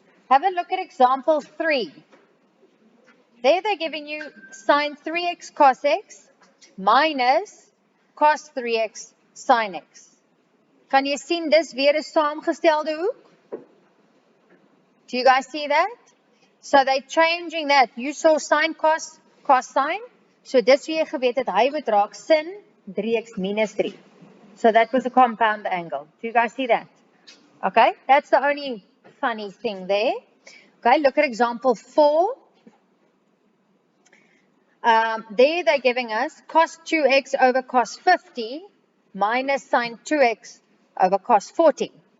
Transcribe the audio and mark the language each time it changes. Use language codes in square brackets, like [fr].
[en] Have a look at example 3. There they're giving you sin 3x cos x minus cos 3x sin x. [af] Kan jy sien dis weer 'n saamgestelde hoek? [en] Do you guys see that? So they're changing that. You saw sin cos, cos sin. [af] So dis wie jy geweet het, hy moet raak sin 3x minus 3. [en] So that was a compound angle. Do you guys see that? Okay, that's the only funny thing there. Okay, look at example 4. There they're giving us cos 2x over cos 50 minus sin 2x over cos 40.